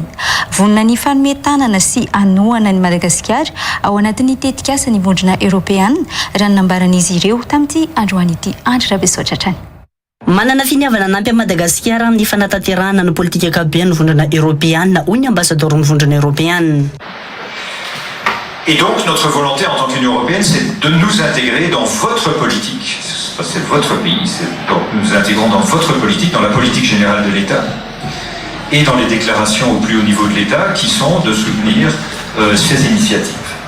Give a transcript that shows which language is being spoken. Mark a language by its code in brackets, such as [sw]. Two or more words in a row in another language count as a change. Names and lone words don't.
[mg] Vonina ny fanometanana sy anohana ny Madagasikara ao anatin'ny tetikasa ny vondrona Eropeanina raha nambaran'izy ireo tamin'ity androany ity andro rabesotra. Manana finiavana nampy a Madagasikara amin'ny fanatanterahana ny politika ankapobeny ny vondrona Eropeanina hoy ny ambassadeur ny vondrona Eropeanina. [fr] Et donc notre volonté en tant qu'Union européenne, c'est de nous intégrer dans votre politique. C'est votre pays, donc nous nous intégrons dans votre politique, dans la politique générale de l'État et dans les déclarations au plus haut niveau de l'État qui sont de soutenir ces initiatives.